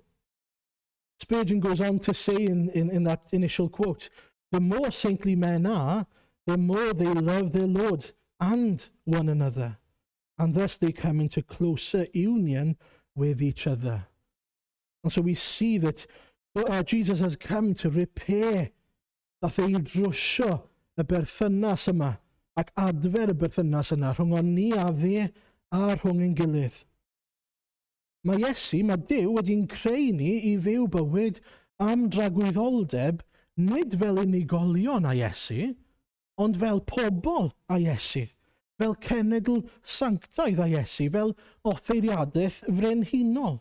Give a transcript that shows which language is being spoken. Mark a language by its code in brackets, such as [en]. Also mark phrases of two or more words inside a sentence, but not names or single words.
[en] Spurgeon goes on to say in that initial quote, the more saintly men are, the more they love their Lord and one another, and thus they come into closer union with each other. And so we see that Jesus has come to repair, [cy] dath ei drwsio y berthynas yma, ac adfer y berthynas yna rhwng ni a fe a rhwng ein gilydd. Mae Iesu, mae Duw wedi'n creu ni i fyw bywyd am dragwyddoldeb nid fel unigolion a Iesu, ond fel pobl a Iesu, fel cenedl sanctaidd a Iesu, fel offeiriadaeth frenhinol.